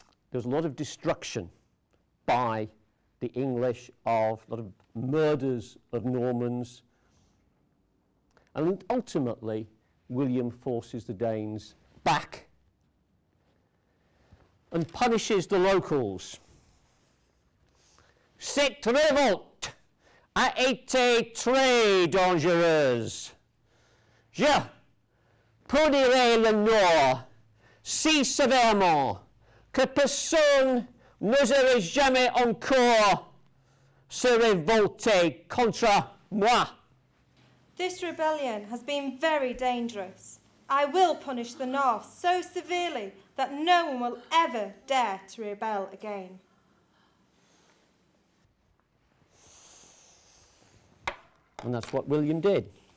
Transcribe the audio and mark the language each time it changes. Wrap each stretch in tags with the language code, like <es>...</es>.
<en>There's a lot of destruction by the English, a lot of murders of Normans, and ultimately William forces the Danes back and punishes the locals.</en> <fr>Cette révolte a été très dangereuse. Je punirai le Nord si sévèrement que personne n'oserait jamais encore se révolter contre moi.</fr> <en>This rebellion has been very dangerous. I will punish the North so severely that no one will ever dare to rebel again. And that's what William did.</en>